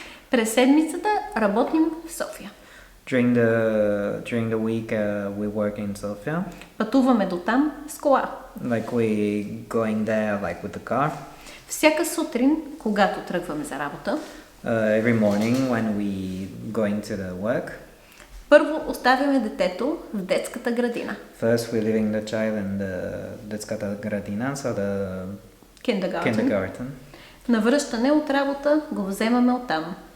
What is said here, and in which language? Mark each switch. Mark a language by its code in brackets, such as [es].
[bg] През седмицата работим в София. [en] During the week we work in Sofia. [bg] Пътуваме до там с кола. [en] Like we going there like with the car. [bg] Всяка сутрин, когато тръгваме за работа. [en] Every morning when we going to the work. [bg] Първо оставяме детето в детската градина. [en] First we're leaving the child in the [bg] детската градина, [en] so the kindergarten. [bg] На връщане от работа го вземаме оттам.